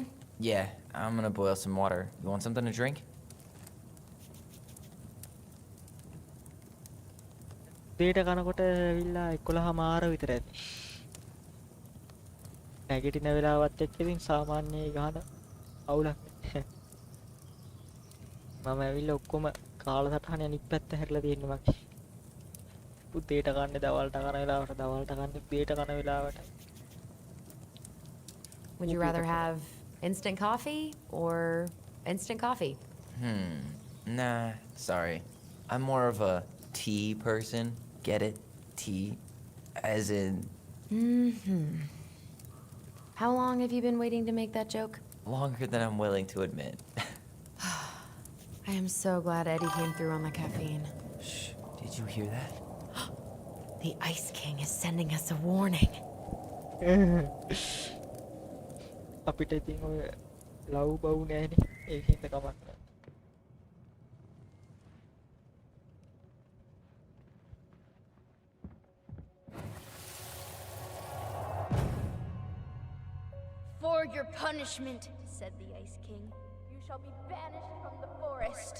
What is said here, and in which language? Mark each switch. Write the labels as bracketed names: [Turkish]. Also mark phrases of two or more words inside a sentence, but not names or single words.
[English] Yeah, I'm gonna boil some water. You want something to drink? [Sinhala] දේට කනකොට ඇවිල්ලා 11:00 විතර ඇති. නැගිටින වෙලාවත් එක්ක ඉතින් සාමාන්‍ය ගහන අවුලක්. මම ඇවිල්ලා ඔක්කොම කාලසටහන අනිත් පැත්ත හැරලා තියෙනවා මගේ. උදේට කන්නේ දවල්ට කන වෙලාවට දවල්ට කන්නේ උදේට කන වෙලාවට. [English] Would you rather have instant coffee or instant coffee? Nah, sorry. I'm more of a tea person. Get it? Tea. As in, How long have you been waiting to make that joke? longer than I'm willing to admit. I am so glad Eddie came through on the caffeine. Shh, did you hear that? The Ice King is sending us a warning. [Sinhala] අපිට ඉතින් ඔය ලව් බව් නැහැනේ. ඒකෙන් කමක් නැහැ. [English] For your punishment, said the Ice King, you shall be banished from the forest.